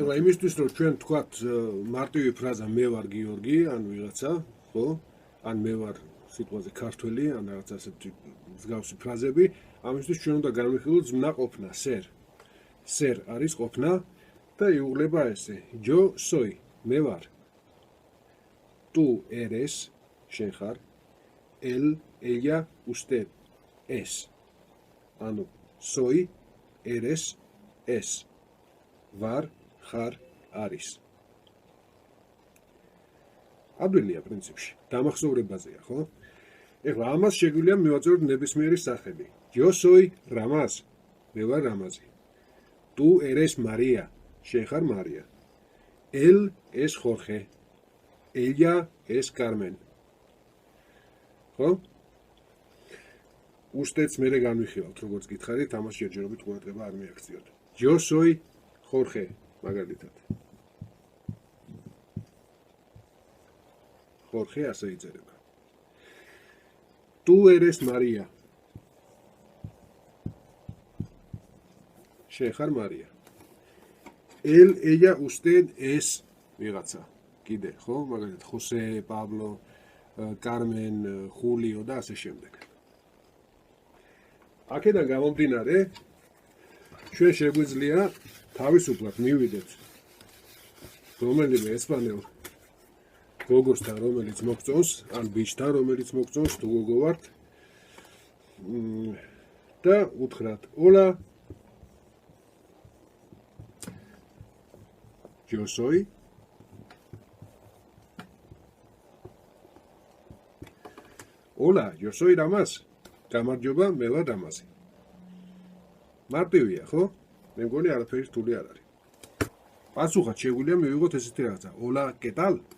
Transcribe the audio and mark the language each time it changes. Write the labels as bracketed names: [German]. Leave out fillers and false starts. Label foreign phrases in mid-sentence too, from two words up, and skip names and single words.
[Georgian] ეხლა იმისთვის რომ ჩვენ თქვათ მარტივი ფრაზა მე ვარ გიორგი, ან ვიღაცა, ხო? ან მე ვარ სიტყვაზე ქართველი, ან რაღაც ასეთი მსგავსი ფრაზები, ამისთვის ჩვენ უნდა განვიხილოთ ზმნა ყოფნა, [Spanish] ser. [Georgian] Ser არის ყოფნა და იუღლება ესე. [Spanish] Yo soy, [Georgian] მე ვარ. [Spanish] Tú eres, [Georgian] შენ ხარ. [Spanish] Él, ella, usted. Es. Ანუ soy, eres, es. [Georgian] Var, ხარ, არის. ადვილია პრინციპში. დამახსოვრებაზეა, ხო? ეხლა ამას შეგვიძლია მივაწეროთ ნებისმიერი სახელი. [Spanish] Yo soy Ramaz. [Georgian] მე ვარ რამაზი. [Spanish] Tú eres María. [Georgian] შენ ხარ მარია. [Spanish] Él es Jorge. Ella es Carmen. [Georgian] ხო? უსტედს მერე განვიხილავთ, როგორც გითხარით, ამას ჯერჯერობით ყურადღება არ მიაქციოთ. [Spanish] Yo soy Jorge, [Georgian] მაგალითად. Jorge ასე იწერება. [Spanish] Tú eres María. [Georgian] შენ ხარ მარია. [Spanish] Él, ella, usted es [Georgian] ვიღაცა. კიდე, ხო? მაგალითად, José, Pablo, Carmen, Julio და ასე შემდეგ. აქედან გამომდინარე, ჩვენ შეგვიძლია თავისუფლად მივიდეთ რომელიმე ესპანელ გოგოსთან, რომელიც მოგწონს, ან ბიჭთან, რომელიც მოგწონს, თუ გოგო ვართ, და უთხრათ, [Spanish] Hola, yo soy Hola, yo soy Ramaz. [Georgian] გამარჯობა, მე ვარ რამაზი. მარტივია, ხო? მე მგონი არაფერი რთული არ არის. პასუხად შეგვიძლია მივიღოთ ესეთი რაღაცა. [Spanish] Hola, ¿qué tal?